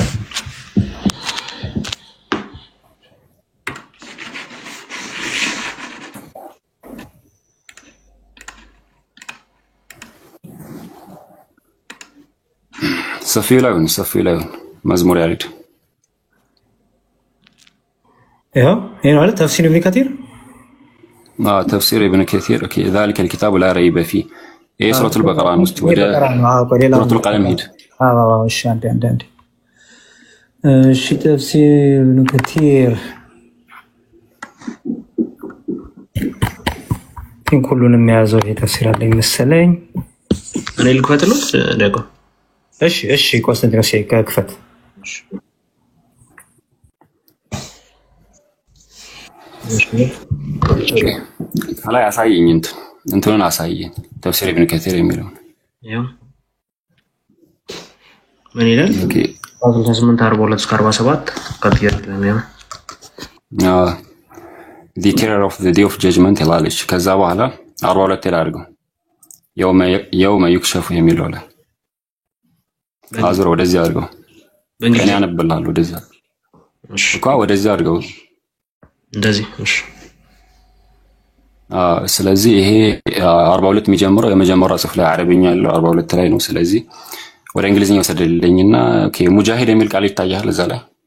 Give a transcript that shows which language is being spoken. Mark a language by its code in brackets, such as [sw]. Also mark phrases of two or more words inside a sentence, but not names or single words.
[am] ሰፊው ላይ መዝሙር ያሬድ ይሄ ማለት ተፍሲር ኢብኑ ከሲር ተፍሲር ኢብኑ ከሲር ኦኬ ذلك الكتاب لا ريب فيه ይሄ ሱረቱል በቀራ ነው ወደ ሱረቱል ቀለም ሄድ እሺ አንዴ እሺ ተፍሲር ኢብኑ ከሲር ሁሉንም የያዘው ይሄ ተፍሲር አለ መሰለኝ እኔ ልክፈትሉት ደቆ እሺ ኮንሰንትሬት ከክፈት ከላይ አሳየኝ እንትኑን አሳየኝ ተፍሲር ኢብኑ ከሲር የሚለው ያው ምን ይላል? ኦኬ 1842-47 ከጥያቄ ነው [en] the terror of the day of judgment [am] ይላለች። ከዛ በኋላ 42 ይላልገው የውመ ይክሸፉ የሚለው ላይ አዝሮ ወደዚህ አድርገው እኔ አነብልሃለሁ ወደዚህ እሺ እኮ ወደዚህ አድርገው እንደዚህ እሺ ስለዚህ ይሄ 42 የሚጀምረው የመጀመሪያው ጽፍ ላይ አረብኛ ያለው 42 ላይ ነው ስለዚህ ወደ እንግሊዝኛ ወሰደልኝና ኦኬ ሙጃሂድ የሚል ቃል ይታያል እዛ ላይ